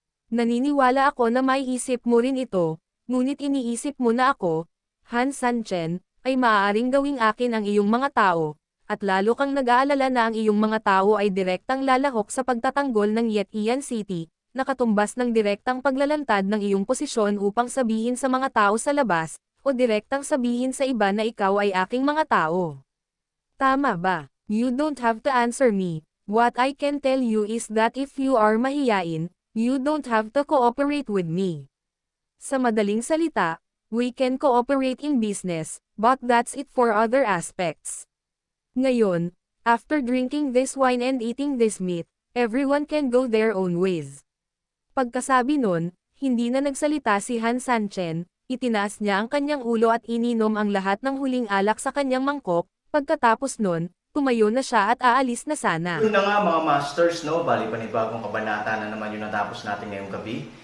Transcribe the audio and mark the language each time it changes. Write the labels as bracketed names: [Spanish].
[Filipino] Naniniwala ako na maiisip mo rin ito, ngunit iniisip mo na ako, Han Sanchen, ay maaaring gawing akin ang iyong mga tao, at lalo kang nag-aalala na ang iyong mga tao ay direktang lalahok sa pagtatanggol ng Yetian City, nakatumbas ng direktang paglalantad ng iyong posisyon upang sabihin sa mga tao sa labas, o direktang sabihin sa iba na ikaw ay aking mga tao. Tama ba? [English] You don't have to answer me. What I can tell you is that if you are mahiyain, You don't have to cooperate with me. [Filipino] Sa madaling salita, [English] we can cooperate in business, but that's it for other aspects. [Filipino] Ngayon, [English] after drinking this wine and eating this meat, everyone can go their own ways. [Filipino] Pagkasabi nun, hindi na nagsalita si Han Sanchen, itinaas niya ang kanyang ulo at ininom ang lahat ng huling alak sa kanyang mangkok, pagkatapos nun, tumayo na siya at aalis na sana. Yun na nga mga masters, no? Bali panibagong kabanata na naman yung natapos natin ngayong gabi.